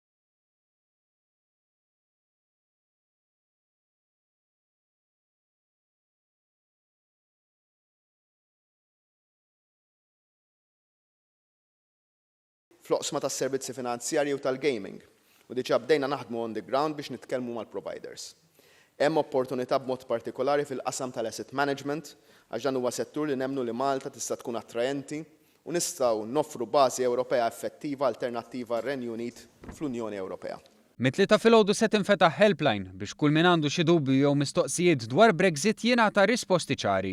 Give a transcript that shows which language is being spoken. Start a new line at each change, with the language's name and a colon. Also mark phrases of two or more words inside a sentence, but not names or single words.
Maltese: Fl-oqsma tas-servizzi finanzjarji u tal-gaming u diġà bdejna naħdmu
English: on the ground
Maltese: biex nitkellmu mal-providers. Hemm opportunità b'mod partikolari fil-qasam tal-
English: asset management
Maltese: għax dan huwa settur li nemmnu li Malta tista' tkun attrajenti u nistgħu noffru bażi Ewropea effettiva alternattiva għar-Renju Unit fl-Unjoni Ewropea. Mit-tlieta filgħodu se tinfetaħ helpline biex kull min għandu xi dubju jew mistoqsijiet dwar Brexit jingħata risposti ċari.